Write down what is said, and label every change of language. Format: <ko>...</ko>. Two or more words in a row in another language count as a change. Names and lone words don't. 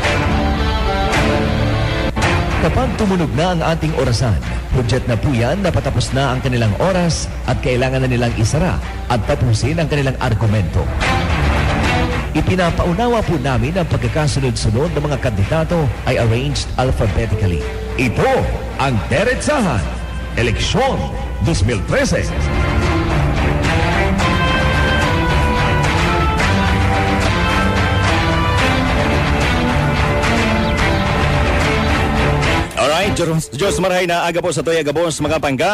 <tl>Kapag tumunog na ang ating orasan, hudyat na po yan na patapos na ang kanilang oras at kailangan na nilang isara at tapusin ang kanilang argumento. Ipinapaunawa po namin ang pagkakasunod-sunod ng mga kandidato ay</tl> <en>arranged alphabetically.</en> <tl>Ito ang Deretsahan, Eleksyon 2013.</tl> <bik>Alright, Diyos marahay na aga po sa Toy Agabos mga pangga.</bik>